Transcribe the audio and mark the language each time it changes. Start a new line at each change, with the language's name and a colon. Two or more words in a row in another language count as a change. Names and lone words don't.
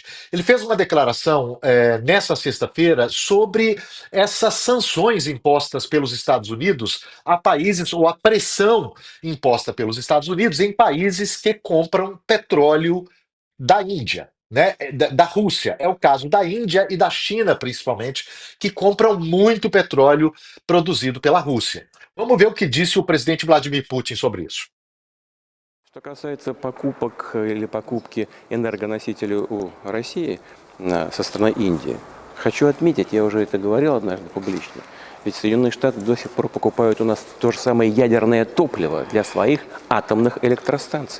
Portuguese: Ele fez uma declaração nessa sexta-feira sobre essas sanções impostas pelos Estados Unidos a países, ou a pressão imposta pelos Estados Unidos em países que compram petróleo da Índia. Né, da Rússia. É o caso da Índia e da China, principalmente, que compram muito petróleo produzido pela Rússia. Vamos ver o que disse o presidente Vladimir Putin sobre isso.
Russian: Что касается покупок или покупки энергоносителей у России со стороны Индии, хочу отметить, я уже это говорил однажды публично, ведь Соединенные Штаты до сих пор покупают у нас то же самое ядерное топливо для своих атомных электростанций.